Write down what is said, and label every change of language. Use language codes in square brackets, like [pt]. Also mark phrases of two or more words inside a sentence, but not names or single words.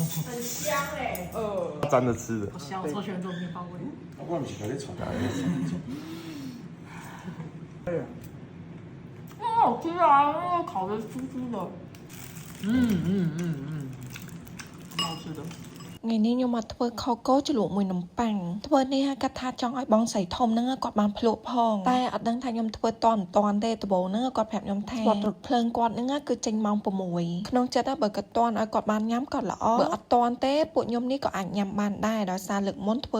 [zh] 很香哎。沾着吃的。好香，我超喜欢这种面包味。我不是给你炒的。好吃啊，那个烤的酥酥的。很好吃的。 [km] ថ្ងៃនេះខ្ញុំមកធ្វើខកោជ្រលក់មួយនំប៉័ងធ្វើនេះហើយគាត់ថាចង់ឲ្យបងស្រីធំហ្នឹងគាត់បានភ្លក់ផងតែអត់ដឹងថាខ្ញុំធ្វើតន់មិនតន់ទេដំបូងហ្នឹងគាត់ប្រាប់ខ្ញុំថាគាត់រត់ភ្លើងគាត់ហ្នឹងគឺចេញម៉ោង6ក្នុងចិត្តបើគាត់តន់ឲ្យគាត់បានញ៉ាំគាត់ល្អបើអត់តន់ទេពួកខ្ញុំនេះក៏អាចញ៉ាំបានដែរដោយសារលើកមុនធ្វើ